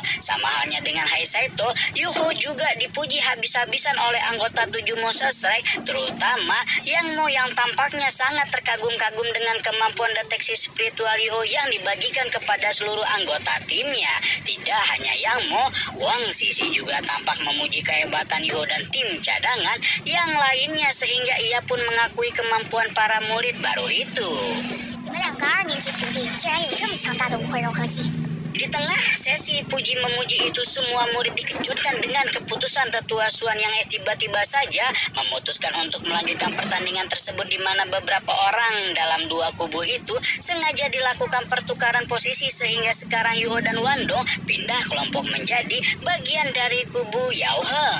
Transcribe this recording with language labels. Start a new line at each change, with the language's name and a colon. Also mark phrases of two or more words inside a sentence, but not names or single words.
Indonesian: Sama halnya dengan Heisaito, Yuho juga dipuji habis-habisan oleh anggota 7 Monster Strike, terutama Yang Mo yang tampaknya sangat terkagum-kagum dengan kemampuan deteksi spiritual Yuho yang dibagikan kepada seluruh anggota timnya. Tidak hanya Yang Mo, Wang Sisi juga tampak memuji kehebatan Yuho dan tim cadangan yang lainnya sehingga ia pun mengakui kemampuan para murid baru itu.
Chinese: 你们两个2年级学弟竟然有这么强大的舞会融合技，
Indonesian: Di tengah sesi puji-memuji itu, semua murid dikejutkan dengan keputusan tetua Suan yang tiba-tiba saja memutuskan untuk melanjutkan pertandingan tersebut di mana beberapa orang dalam dua kubu itu sengaja dilakukan pertukaran posisi sehingga sekarang Yuho dan Wandong pindah kelompok menjadi bagian dari kubu Yaohong.